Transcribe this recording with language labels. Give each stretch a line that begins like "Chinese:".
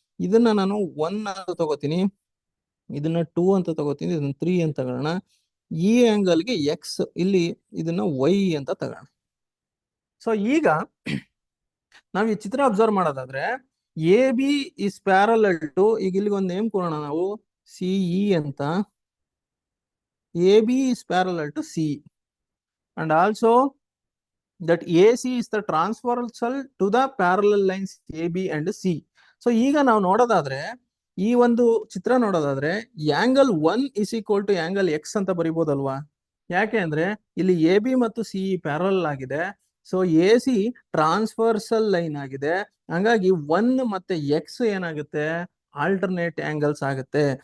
Kannada: ಇದನ್ನ ನಾನು 1 ಅಂತ ತಗೋತೀನಿ, ಇದನ್ನ 2 ಅಂತ ತಗೋತೀನಿ, ಇದನ್ನ 3 ಅಂತ ತಗೋಣ. ಈ ಆಂಗಲ್ಗೆ ಎಕ್ಸ್, ಇಲ್ಲಿ ಇದನ್ನ ವೈ ಅಂತ ತಗೋಣ. ಸೊ ಈಗ ನಾವು ಈ ಚಿತ್ರ ಅಬ್ಸರ್ವ್ ಮಾಡೋದಾದ್ರೆ A B is parallel to, ಈಗ ಇಲ್ಲಿ ಒಂದು ನೇಮ್ ಕೊಡೋಣ ನಾವು ಸಿ ಇ ಅಂತ.
English: AB is parallel to CE, and also that AC is the transversal to the parallel lines AB and C.
Kannada: So ಈಗ ನಾವು ನೋಡೋದಾದ್ರೆ ಈ ಒಂದು ಚಿತ್ರ ನೋಡೋದಾದ್ರೆ angle 1 is equal to angle X ಅಂತ ಬರಿಬೋದಲ್ವಾ? ಯಾಕೆ ಅಂದ್ರೆ ಇಲ್ಲಿ ಎ ಬಿ ಮತ್ತು ಸಿ ಪ್ಯಾರಲ್ ಆಗಿದೆ. So A C transversal line ಆಗಿದೆ. ಹಂಗಾಗಿ 1 ಮತ್ತೆ ಎಕ್ಸ್ ಏನಾಗುತ್ತೆ, ಆಲ್ಟರ್ನೇಟ್ ಆಂಗಲ್ಸ್ ಆಗುತ್ತೆ.